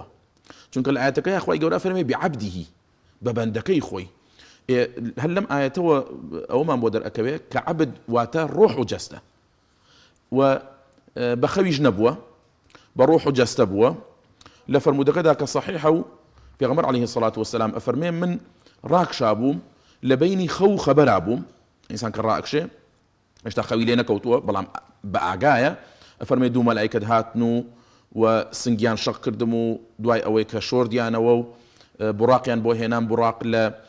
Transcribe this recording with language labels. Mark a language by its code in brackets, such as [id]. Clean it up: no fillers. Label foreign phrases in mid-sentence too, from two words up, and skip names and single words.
[ckb] چونکە لە ئاەتەکەی خۆی گەورە فەرمێ بعەبدیه، بە بەندەکەی خۆی. هەر لەم ئاەتەوە ئەومان بۆ دەرئەکەوێ کە عەبد واتە ڕۆح و جەستە، و بە خەویش نەبووە، بە ڕۆح و جەستە بووە. لە فەرمودەکەدا کە صحیحە و پێغەمبەر [ar] عليه الصلاة والسلام [ckb] ئەفەرمێ من ڕاکشا بووم لە بینی خەو و خەبەرا بووم، ئینسان کە ڕائەکشێ هێشتا خەوی لێ نەکەوتووە بەڵام بە ئاگایە، ئەفەرمێ دوو مەلایکەت هاتن و سنگیان شەق کردم و دوای ئەوەی کە شۆردیانەوە و بوڕاقیان بۆ هێنام، بوڕاق لە